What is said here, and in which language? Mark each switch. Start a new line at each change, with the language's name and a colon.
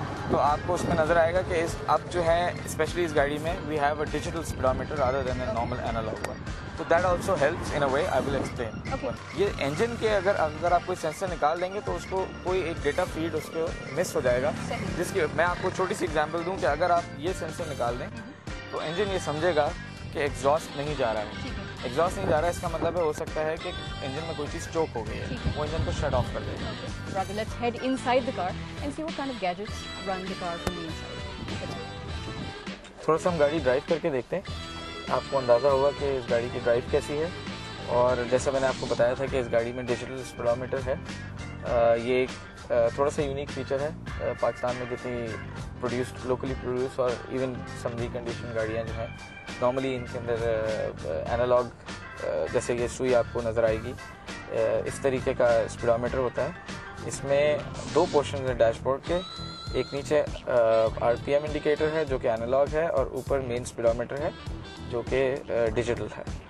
Urdu: تو آپ کو اس میں نظر آئے گا کہ اب جو ہے اسپیشلی اس گاڑی میں
English: We have a digital speedometer rather than a normal analog one, تو that also helps in a way, I will explain.
Urdu: یہ انجن کے اگر آپ کوئی سینسر نکال دیں گے تو اس کو کوئی ایک ڈیٹا فیڈ اس کو مس ہو جائے گا، جس کی میں آپ کو چھوٹی سی ایگزامپل دوں کہ اگر آپ یہ سینسر نکال دیں تو انجن یہ سمجھے گا کہ ایگزاسٹ نہیں جا رہا ہے، ایگزاسٹ نہیں جا رہا ہے، اس کا مطلب ہے ہو سکتا ہے کہ انجن میں کوئی چیز چوک ہو گئی ہے، وہ انجن کو شٹ آف کر دے گا۔
English: Rather, let's head inside the car and see what kind of gadgets run the car from the inside.
Urdu: تھوڑا سا ہم گاڑی ڈرائیو کر کے دیکھتے ہیں، آپ کو اندازہ ہوگا کہ اس گاڑی کی ڈرائیو کیسی ہے، اور جیسا میں نے آپ کو بتایا تھا کہ اس گاڑی میں ڈیجیٹل اسپیڈومیٹر ہے۔ یہ ایک تھوڑا سا یونیک فیچر ہے، پاکستان میں جتنی پروڈیوسڈ، لوکلی پروڈیوس اور ایون سم ریکنڈیشن گاڑیاں جو ہیں، نارملی ان کے اندر اینالاگ جیسے یہ سوئی آپ کو نظر آئے گی، اس طریقے کا اسپیڈومیٹر ہوتا ہے۔ اس میں 2 پورشنز ہیں ڈیش بورڈ کے، ایک نیچے آر پی ایم انڈیکیٹر ہے جو کہ اینالاگ ہے، اور اوپر مین اسپیڈومیٹر ہے جو کہ ڈیجیٹل ہے۔